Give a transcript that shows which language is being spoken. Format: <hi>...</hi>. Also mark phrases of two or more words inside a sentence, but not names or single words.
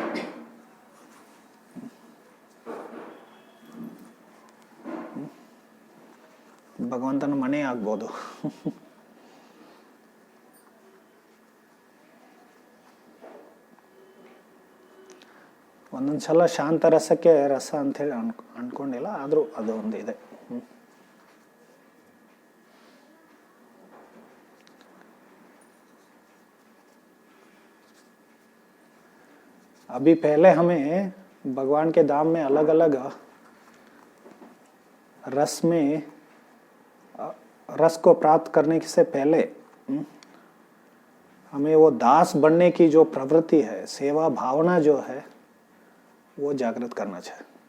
<kn>ಭಗವಂತನ ಮನೆ ಆಗ್ಬೋದು. ಒಂದೊಂದ್ಸಲ ಶಾಂತ ರಸಕ್ಕೆ ರಸ ಅಂಥೇಳಿ ಅನ್ಕೊಂಡಿಲ್ಲ, ಆದರೂ ಅದು ಒಂದು ಇದೆ.</kn> <hi>अभी पहले हमें भगवान के धाम में अलग अलग रस को प्राप्त करने से पहले हमें वो दास बनने की जो प्रवृत्ति है, सेवा भावना जो है, वो जागृत करना चाहिए.</hi>